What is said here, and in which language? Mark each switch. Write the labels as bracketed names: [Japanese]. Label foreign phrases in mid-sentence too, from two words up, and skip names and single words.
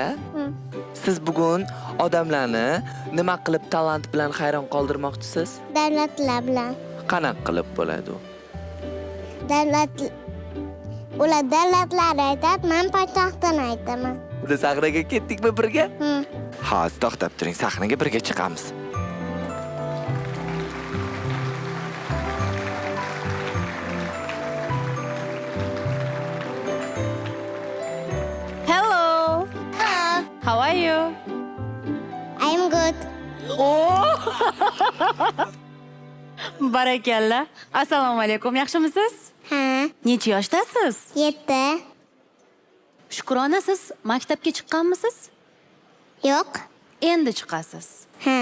[Uzbek] Siz bugun odamlarni nima qilib talant bilan hayron qoldirmoqchisiz? Davlatlar bilan. Qanaqa qilib bo'ladi u? Ular davlatlar aytadi, men poytaxtdan aytaman. Biz sahnaga ketdikmi birga? Ha, to'xtab turing, sahnaga birga chiqamiz. [English] Hello. How are you? I'm good. [Uzbek] Oh! Barakalla. Assalomu alaykum. Yaxshimisiz? Ha, Necha yoshdasiz? 7. Shukrona, siz maktabga chiqqanmisiz? Yo'q. Endi chiqasiz. Ha,